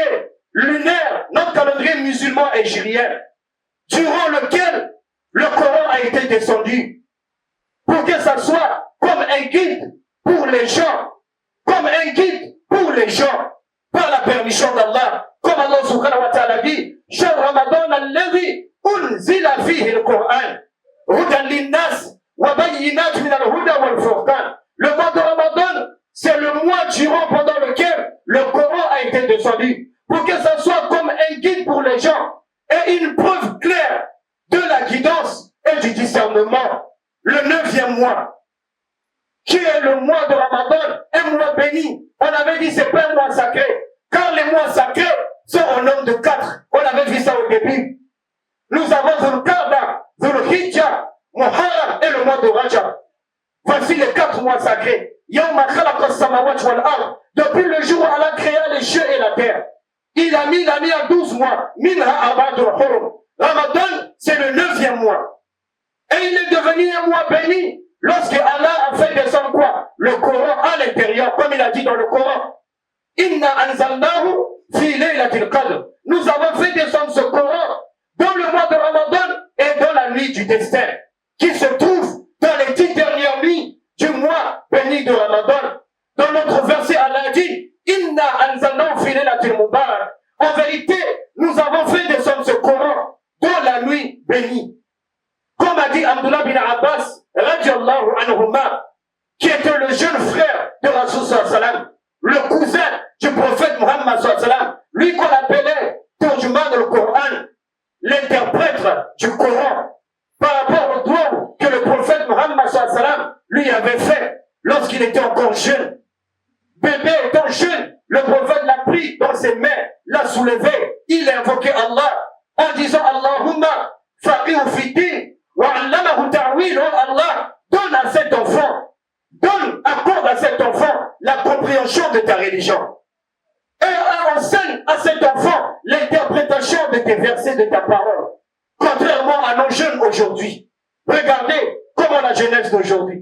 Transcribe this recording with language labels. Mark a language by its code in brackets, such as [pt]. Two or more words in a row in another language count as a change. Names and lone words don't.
[fr] lunaire, notre calendrier musulman hégirien, durant lequel le Coran a été descendu, pour que ça soit comme un guide pour les gens, comme un guide pour les gens, par la permission d'Allah, comme Allah [ar] سبحانه وتعالى [fr] dit, [ar] شهر رمضان الذي أنزل فيه القرآن هدى للناس وبينات من الهدى والفرقان. [fr] Le mois de Ramadan, c'est le mois durant pendant lequel le Coran a été descendu, pour que ça soit comme un guide pour les gens et une preuve claire de la guidance et du discernement. Le 9e mois, qui est le mois de Ramadan, un mois béni. On avait dit c'est pas un mois sacré, car les mois sacrés sont en nombre de 4. On avait vu ça au début. Nous avons Zulqa'da, Zulhijja, Muharram et le mois de Rajab. Voici les 4 mois sacrés. [ar] يوم خلق السماوات والأرض. [fr] Depuis le jour où Allah créa les cieux et la terre, il a mis à 12 mois. [ar] منها أربعة حرم. Ramadan, [fr] c'est le 9e mois. Et il est devenu un mois béni lorsque Allah a fait descendre quoi? Le Coran à l'intérieur, comme il a dit dans le Coran. [ar] إنا أنزلناه في ليلة القدر. [fr] Nous avons fait descendre ce Coran dans le mois de Ramadan et dans la nuit du destin, qui se trouve dans les 10 dernières nuits du mois béni de Ramadan. Dans notre verset, Allah a dit [ar] إنا أنزلناه في ليلة المبارك. [fr] En vérité, nous avons fait descendre ce Coran dans la nuit bénie. Comme a dit Abdullah bin Abbas, [ar] رضي الله عنهما, [fr] qui était le jeune frère de [ar] رسول صلى الله عليه وسلم, [fr] le cousin du prophète Muhammad [ar] صلى الله عليه وسلم, [fr] lui qu'on appelait Turjuman le Coran, l'interprète du Coran, par rapport au doigt que le prophète Muhammad [ar] صلى الله عليه وسلم [fr] lui avait fait lorsqu'il était encore jeune. Bébé étant jeune, le prophète l'a pris dans ses mains, l'a soulevé, il a invoqué Allah en disant [ar] اللهم فقهه في دين وعلمه تأويل. [fr] Oh Allah, donne à cet enfant, accorde à cet enfant la compréhension de ta religion. Et enseigne à cet enfant l'interprétation de tes versets, de ta parole. Contrairement à nos jeunes aujourd'hui. Regardez comment la jeunesse d'aujourd'hui.